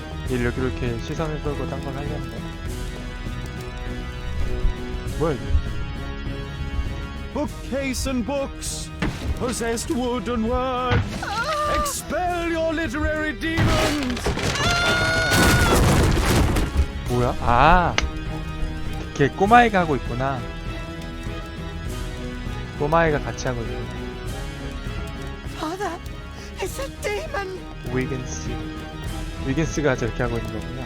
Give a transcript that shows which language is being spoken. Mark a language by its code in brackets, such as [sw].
[ko] 얘를 여기로 이렇게 시선을 끌고 딴 걸 하려는 거야? 뭐야 이게? [en] Bookcase and books, possessed wood and word, expel your literary demons! [ko] 뭐야? 아! 걔 꼬마애가 하고 있구나. 꼬마애가 같이 하고 있구나. [en] Father, it's a demon. [ko] 위겐스. 위겐스가 저렇게 하고 있는 거구나.